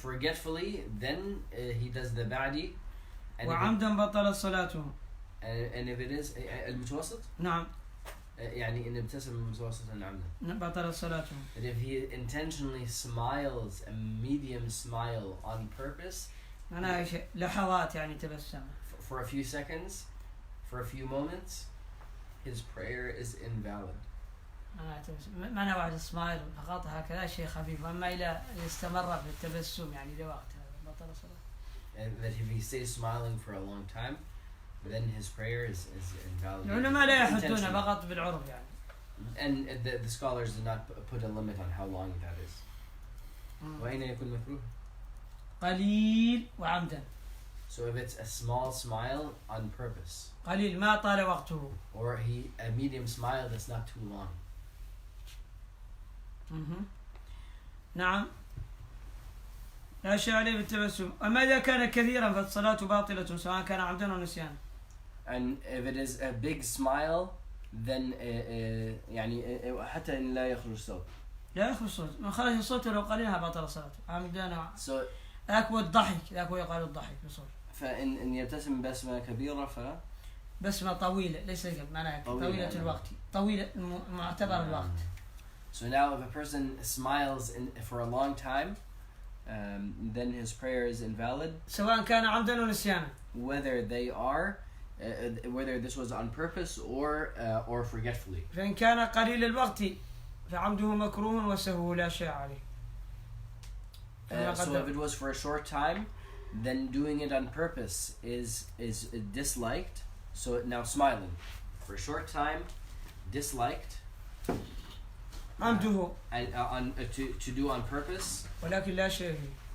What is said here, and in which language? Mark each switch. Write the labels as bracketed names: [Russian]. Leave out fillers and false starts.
[English] forgetfully, then he does the ba'di. [Arabic] وعمدا بطلت صلاته. [English] And if it is [Arabic] المتوسط, نعم. يعني إن ابتسم متوسطا عمدا. بطلت صلاته. [English] But if he intentionally smiles a medium smile on purpose, [Arabic] أنا لحظات يعني تبسم. [English] for a few seconds, for a few moments, his prayer is invalid. [Arabic] أنا تبسم. ما أنا واحد سمايل فقط هكذا شيء خفيف أما إلى استمر في التبسم يعني لوقت بطل صلاة. [English] And that if he stays smiling for a long time, then his prayer is invalid. [Arabic] العلماء لا يحدون فقط بالعرف يعني. [English] And the scholars did not put a limit on how long that is. [Arabic] وأين يكون مكروه? قليل وعمدا. [English] So if it's a small smile on purpose, [Arabic] قليل ما طال وقته. [English] or a medium smile that's not too long. [Arabic] نعم. لا شيء عليه بالتبسم. أما إذا كان كثيرا فالصلاة باطلة سواء كان عمدا أو نسيانا. [English] And if it is a big smile, then [Arabic] يعني حتى إن لا يخرج صوت. لا يخرج الصوت. من خرج الصوت ولو قليلها بطل صلاته. عمدا. [English] So [Arabic] ذاك هو الضحك، ذاك هو يقال الضحك بصوت. فإن يبتسم بسمة كبيرة بسمة طويلة ليس معناها طويلة طويلة يعني. الوقت طويلة معتبر الوقت. [English] So now if a person smiles for a long time, then his prayer is invalid. [Arabic] سواء كان عمدا أو نسيانا. [English] Whether they are, whether this was on purpose or forgetfully. [Arabic] فإن كان قليل الوقت فعمده مكروه وسهو لا شيء عليه. [English] So if it was for a short time, then doing it on purpose is disliked. So now smiling for a short time, disliked. [Arabic] عمده [English] To do on purpose, [Arabic] ولكن لا شيء فيه.